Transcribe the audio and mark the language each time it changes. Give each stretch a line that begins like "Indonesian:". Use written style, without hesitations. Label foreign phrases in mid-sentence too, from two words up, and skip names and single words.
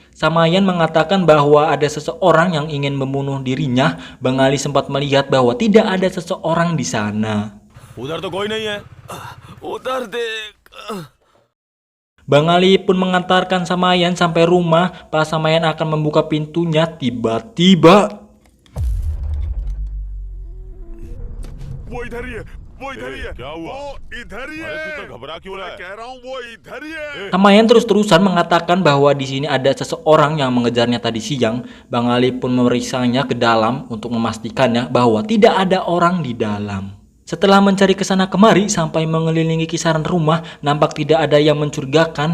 Indonesian: Samayan mengatakan bahwa ada seseorang yang ingin membunuh dirinya. Bang Ali sempat melihat bahwa tidak ada seseorang di sana.
Hindi: उधर तो कोई नहीं है उधर देख
Indonesian: Bang Ali pun mengantarkan Samayan sampai rumah. Pas Samayan akan membuka pintunya, tiba-tiba
Hindi: वो इधर ही है, वो इधर ही है, क्या हुआ? वो इधर ही अरे है। तू तो घबरा क्यों रहा मैं है? कह रहा हूँ वो इधर ही है।
Indonesian: Samayan terus-terusan mengatakan bahwa di sini ada seseorang yang mengejarnya tadi siang. Bang Ali pun memeriksanya ke dalam untuk memastikannya bahwa tidak ada orang di dalam. Setelah mencari kesana kemari sampai mengelilingi kisaran rumah, nampak tidak ada yang mencurigakan.